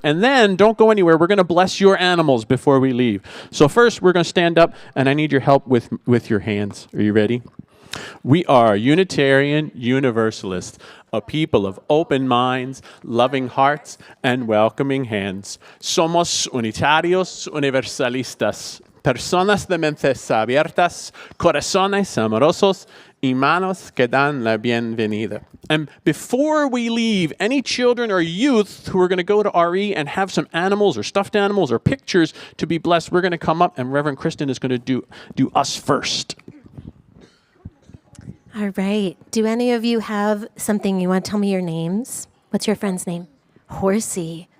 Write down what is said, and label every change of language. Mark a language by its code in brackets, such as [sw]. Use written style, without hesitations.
[en] And then, don't go anywhere. We're going to bless your animals before we leave. So first, we're going to stand up, and I need your help with your hands. Are you ready? We are Unitarian Universalists, a people of open minds, loving hearts, and welcoming hands. [es] Somos unitarios universalistas. Personas de mentes abiertas, corazones amorosos, y manos que dan la bienvenida. [en] And before we leave, any children or youth who are going to go to RE and have some animals or stuffed animals or pictures to be blessed, we're going to come up, and Reverend Kristen is going to do us first. All right. Do any of you have something you want to tell me your names? What's your friend's name? Horsey.